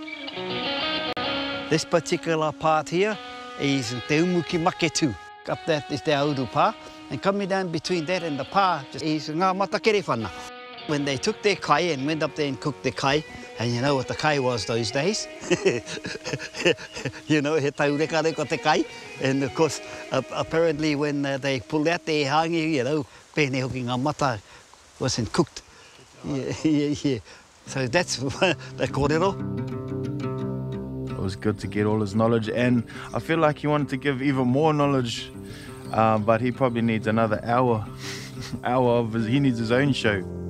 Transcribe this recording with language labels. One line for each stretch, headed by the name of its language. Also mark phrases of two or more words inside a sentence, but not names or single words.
English: This particular part here is Te Umuki Maketu. Up that is the Auru pā, and coming down between that and the pā is Ngā Matakerewhana. When they took their kai and went up there and cooked the kai, and you know what the kai was those days? You know,
Māori: he taureka reko te kai.
English: And of course, apparently when they pulled out their hangi, you know,
Māori: pēne hoki ngā mata
English: wasn't cooked.
Māori: Yeah.
English: So that's the kōrero. was good to get all his knowledge, and I feel like he wanted to give even more knowledge, but he probably needs another hour. He needs his own show.